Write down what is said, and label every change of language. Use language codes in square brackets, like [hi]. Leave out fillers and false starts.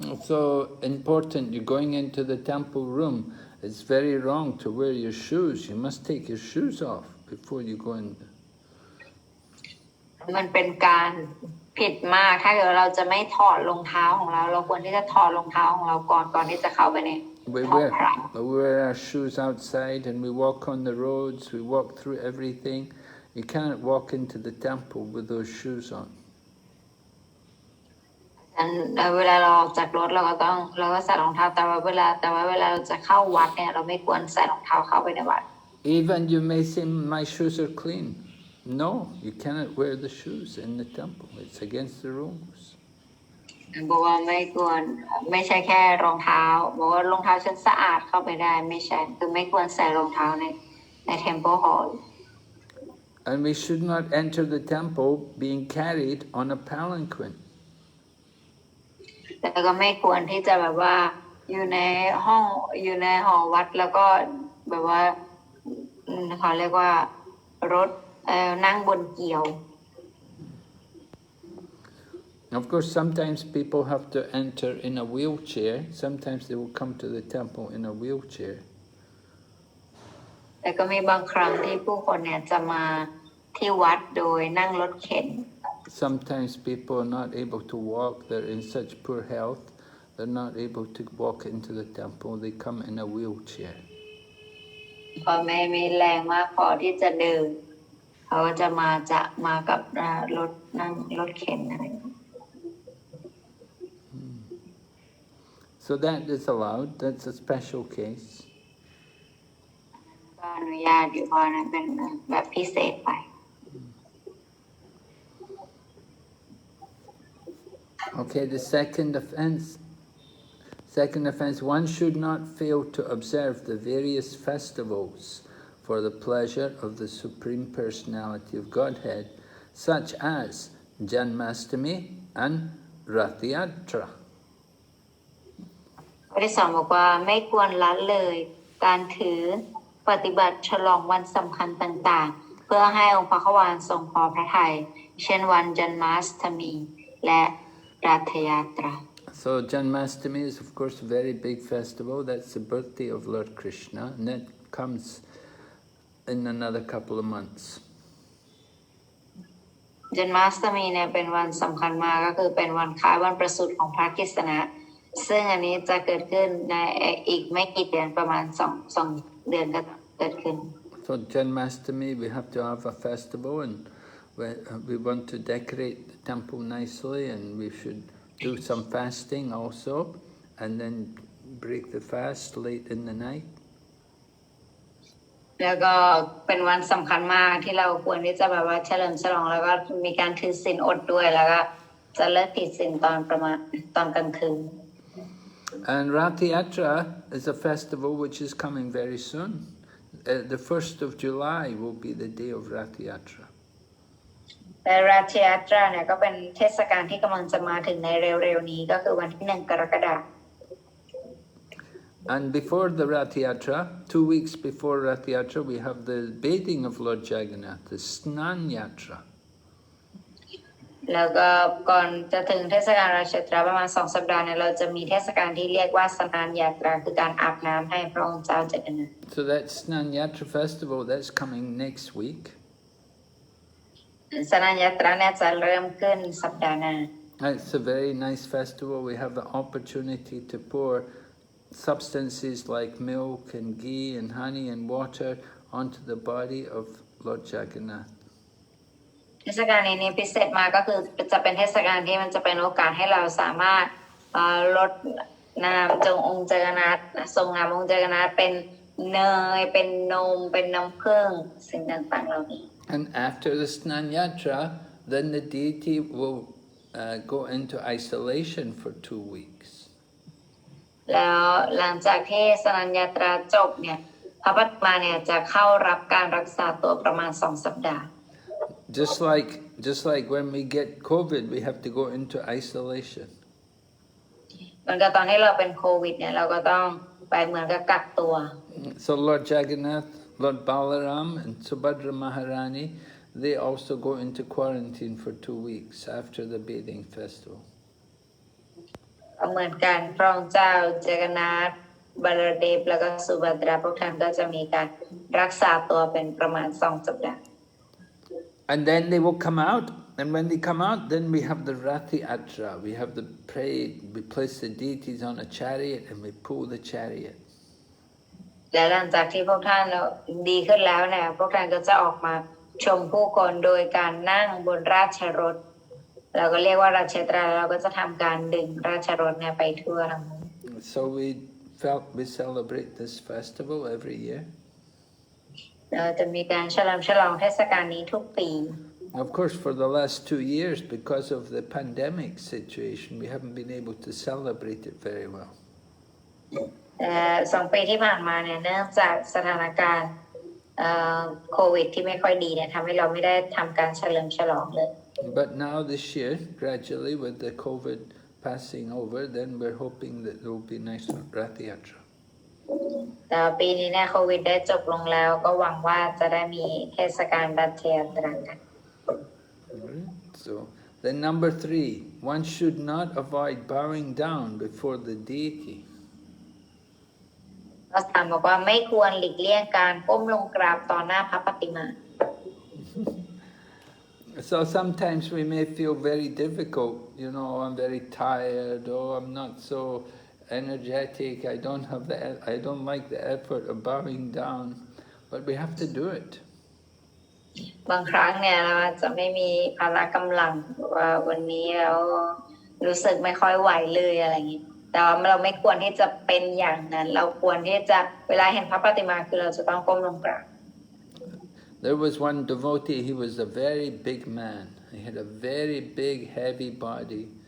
[en] So important, you're going into the temple room. It's very wrong to wear your shoes. You must take your shoes off before you go in. [th] มันเป็นการผิดมากถ้าเกิดเราจะไม่ถอดรองเท้าของเราเราควรที่จะถอดรองเท้าของเราก่อนที่จะเข้าไปในห้องพระ [en] We wear our shoes outside and we walk on the roads. We walk through everything. You can't walk into the temple with those shoes on. [th] เวลาเราออกจากรถเราก็ใส่รองเท้าแต่ว่าเวลาเราจะเข้าวัดเนี่ยเราไม่ควรใส่รองเท้าเข้าไปในวัด [en] Even you may say my shoes are clean. No, you cannot wear the shoes in the temple. It's against the rules. [th] บอกว่าไม่ควรไม่ใช่แค่รองเท้าบอกว่ารองเท้าฉันสะอาดเข้าไปได้ไม่ใช่คือไม่ควรใส่รองเท้าใน Temple Hall. [en] And we should not enter the temple being carried on a palanquin. [th] แต่ก็ไม่ควรที่จะแบบว่าอยู่ในหอวัดแล้วก็แบบว่า เขาเรียกว่ารถนั่งบนเกี่ยว [en] Of course, sometimes people have to enter in a wheelchair. Sometimes they will come to the temple in a wheelchair. [th] แต่ก็มีบางครั้งที่ผู้คนเนี่ยจะมาที่วัดโดยนั่งรถเข็น [en] Sometimes people are not able to walk. They're in such poor health. They're not able to walk into the temple. They come in a wheelchair. [th] พอไม่มีแรงมากพอที่จะเดินเขาก็จะมากับรถนั่งรถเข็นอะไร [en] So that is allowed. That's a special case. [th] ก็อนุญาตอยู่เพราะนั้นเป็นแบบพิเศษไป [en] Okay, the second offense. Second offense, one should not fail to observe the various festivals for the pleasure of the Supreme Personality of Godhead, such as Janmastami and Rath Yatra. [th] ข้อที่สองบอกว่าไม่ควรละเลยการถือปฏิบัติฉลองวันสำคัญต่างๆเพื่อให้องค์พระควานทรงพอพระทัยเช่นวันจันมาสตมีและรัฐยาตรา [en] So Janmastami is of course a very big festival. That's the birthday of Lord Krishna, and that comes in another couple of months. [th] จันมาสตมีเนี่ยเป็นวันสำคัญมากก็คือเป็นวันคล้ายวันประสูติของพระกฤษณะซึ่งอันนี้จะเกิดขึ้นในอีกไม่กี่เดือนประมาณสองเดือนก็เกิดขึ้น [en] So Janmastami, we have to have a festival, and we want to decorate the temple nicely, and we should do some fasting also, and then break the fast late in the night. [th] แล้วก็เป็นวันสำคัญมากที่เราควรที่จะแบบว่าเฉลิมฉลองแล้วก็มีการถือศีลอดด้วยแล้วก็จะเลิกผิดศีลตอนประมาณตอนกลางคืน [en] And Rath Yatra is a festival which is coming very soon. The 1st of July will be the day of Rath Yatra. [th] แต่ราชยาตราเนี่ยก็เป็นเทศกาลที่กำลังจะมาถึงในเร็วๆนี้ก็คือวันที่1 กรกฎาคม [en] And before the Rath Yatra, 2 weeks before Rath Yatra, we have the bathing of Lord Jagannath, the Snan Yatra. [th] แล้วก็ก่อนจะถึงเทศกาลราชยาตราประมาณ2 สัปดาห์เนี่ยเราจะมีเทศกาลที่เรียกว่าสนานยาตราคือการอาบน้ำให้พระองค์เจ้าจักรนันท์ [en] So that Snan Yatra festival, that's coming next week. [th] สนานยาตราเนี่ยจะเริ่มขึ้นสัปดาห์หน้า [en] It's a very nice festival. We have the opportunity to pour substances like milk and ghee and honey and water onto the body of Lord Jagannath. [th] เทศกาลนี้พิเศษมากก็คือจะเป็นเทศกาลที่มันจะเป็นโอกาสให้เราสามารถลดน้ำจงองค์จักรนาถทรงน้ำองค์จักรนาถเป็นเนยเป็นนมเป็นน้ำผึ้งสิ่งต่างๆเหล่านี้ [en] And after the Snan Yatra, then the deity will go into isolation for 2 weeks. [th] แล้วหลังจากที่สนานยาตราจบเนี่ยพระปัตมาเนี่ยจะเข้ารับการรักษาตัวประมาณ2 สัปดาห์ [en] Just like when we get COVID, we have to go into isolation. [th] เหมือนกับตอนที่เราเป็นโควิดเนี่ยเราก็ต้องไปเหมือนกับกักตัว [en] So Lord Jagannath, Lord Balaram and Subhadra Maharani, they also go into quarantine for 2 weeks after the bathing festival. [th] เหมือนกันพระองค์เจ้าจักรนาถบาลเดฟแล้วก็สุภัตราพวกท่านก็จะมีการรักษาตัวเป็นประมาณ2 สัปดาห์ [en] And then they will come out, and when they come out, then we have the Rath Yatra. We have the parade, we place the deities on a chariot and we pull the chariot. [th] และหลังจากที่พวกท่านดีขึ้นแล้วเนี่ยพวกท่านก็จะออกมาชมผู้คนโดยการนั่งบนราชรถเราก็เรียกว่าราชยาตราเราก็จะทำการดึงราชรถเนี่ยไปทั่วทั้งหมด [en] So we celebrate this festival every year. [th] เราจะมีการเฉลิมฉลองเทศกาลนี้ทุกปี [en] Of course, for the last 2 years, because of the pandemic situation, we haven't been able to celebrate it very well. [th] 2 ปีที่ผ่านมาเนี่ยเนื่องจากสถานการณ์โควิดที่ไม่ค่อยดีเนี่ยทำให้เราไม่ได้ทำการเฉลิมฉลองเลย [en] But now this year, gradually with the COVID passing over, then we're hoping that there will be nice Rath Yatra. [th] แต่ว่าปีนี้เนี่ยโควิดได้จบลงแล้วก็หวังว่าจะได้มีเทศกาลรัฐยาตรากัน [en] So then number 3, one should not avoid bowing down before the deity. [th] ข้อ 3บอกว่าไม่ควรหลีกเลี่ยงการก้มลงกราบต่อหน้าพระปฏิมา [en] So sometimes we may feel very difficult, I'm very tired, I'm not so energetic, I don't like the effort of bowing down, but we have to do it. [th] บางครั้งเนี่ยเราจะไม่มีพละกำลังว่าวันนี้เรารู้สึกไม่ค่อยไหวเลยอะไรอย่างนี้แต่ว่าเราไม่ควรที่จะเป็นอย่างนั้นเราควรที่จะเวลาเห็นพระปฏิมาคือเราจะต้องก้มลงกราบ [en] There was one devotee, he was a very big man. He had a very big, heavy body.